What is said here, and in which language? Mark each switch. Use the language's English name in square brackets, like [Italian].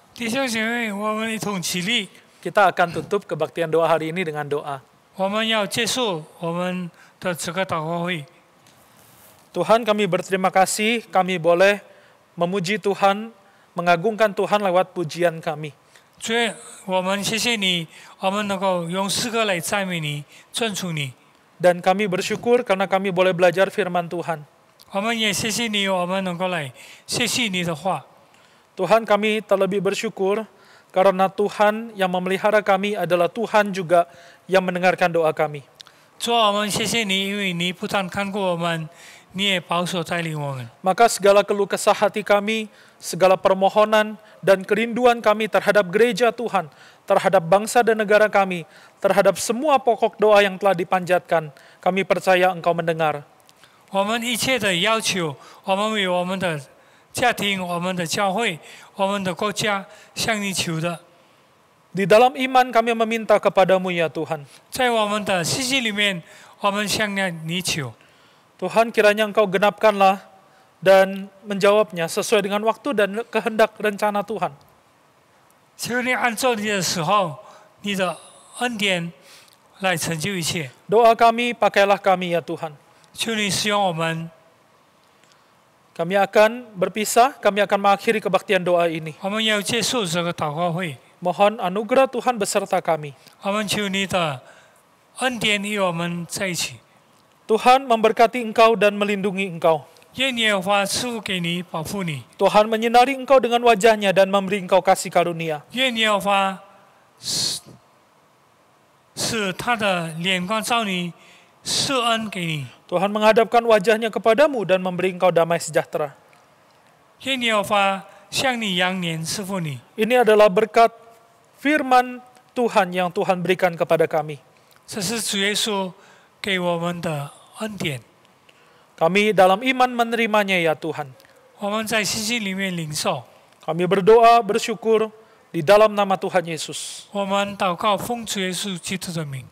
[Chinese] 弟兄姐妹，我们一同起立， [Indonesian] Kita akan tutup kebaktian doa hari ini dengan doa. [Chinese] 我们要结束我们的这个祷告会。 [Indonesian] Tuhan, kami berterima kasih kami boleh memuji Tuhan, mengagungkan Tuhan lewat pujian kami. [Chinese] 主，我们谢谢你，我们能够用诗歌来赞美你、尊崇你。 [Indonesian] Dan kami bersyukur karena kami boleh belajar firman Tuhan. [Chinese] 我们也谢谢你，我们能够来学习你的话。 [Indonesian] Tuhan, kami terlebih bersyukur karena Tuhan yang memelihara kami adalah Tuhan juga yang mendengarkan doa kami. [Chinese] 主啊，我们谢谢你，因为你不但看顾我们，你也保守带领我们。 [Indonesian] Maka segala keluh kesah hati kami, segala permohonan dan kerinduan kami terhadap gereja Tuhan, terhadap bangsa dan negara kami, terhadap semua pokok doa yang telah dipanjatkan, kami percaya Engkau mendengar. [Chinese] 我们一切的要求，我们为我们的家庭、我们的教会、我们的国家向你求的。 [Indonesian] Di dalam iman kami meminta kepadamu ya Tuhan. [Chinese] 在我们的信息里面，我们向你求。 [Indonesian] Tuhan, kiranya Engkau genapkanlah dan menjawabnya sesuai dengan waktu dan kehendak rencana Tuhan. [Chinese] 求你按照你的时候、你的恩典来成就一切。 [Indonesian] Doa kami, pakailah kami ya Tuhan. [Chinese] 求你使用我们， [Indonesian] Kami akan berpisah, kami akan mengakhiri kebaktian doa ini. [Chinese] 我们要结束这个祷告会。 [Indonesian] Mohon anugerah Tuhan beserta kami. [Chinese] 我们求你的恩典与我们在一起。 [Indonesian] Tuhan memberkati Engkau dan melindungi Engkau. [Chinese] 愿耶和华赐福给你，保护你。 [Indonesian] Tuhan menyinari Engkau dengan wajahnya dan memberi Engkau kasih karunia. [Chinese] 愿耶和华使他的脸光照你，施恩给你。 [Indonesian] Tuhan menghadapkan wajahnya kepadamu dan memberi Engkau damai sejahtera. [Chinese] 愿耶和华向你扬脸赐福你。 [Indonesian] Ini adalah berkat firman Tuhan yang Tuhan berikan kepada kami. [Chinese] 这是主耶稣给我们的恩典。 [Indonesian] Kami dalam iman menerimanya ya Tuhan. [Chinese] 我们在信心里面领受。 [Indonesian] Kami berdoa, bersyukur di dalam nama Tuhan Yesus. [Chinese] 我们祷告，奉主耶稣基督的名，